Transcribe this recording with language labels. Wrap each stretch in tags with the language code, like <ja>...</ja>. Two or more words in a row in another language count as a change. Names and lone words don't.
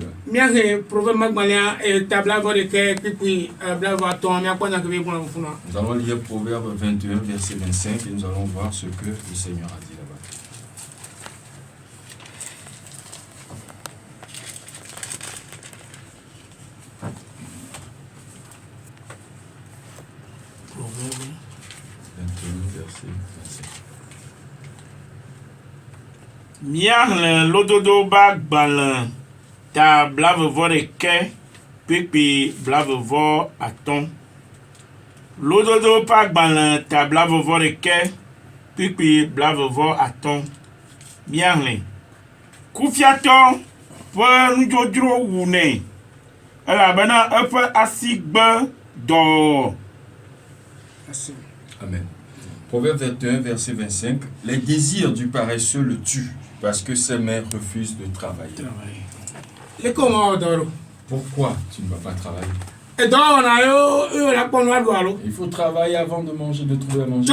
<fr>Nous allons lire Proverbe 21, verset 25 et nous allons voir ce que le Seigneur a dit là-bas. Proverbe 21, verset 25.</fr> <ee>Miahle lododo ba gbalẽ ta blavevɔ-ɖekɛ kpekpe blavevɔ atɔ̃. Lododo ba gbalẽ ta blavevɔ-ɖekɛ kpekpe blavevɔ atɔ̃. Miahle kufiatɔ ƒe nudzodzro wunɛ elabena eƒe asi gbe dɔ.</ee> <fr>Amen. Proverbe 21, verset 25. Les désirs du paresseux le tuent parce que ses mains refusent de travailler. Pourquoi tu ne vas pas travailler? Il faut travailler avant de manger, de trouver à manger.</fr>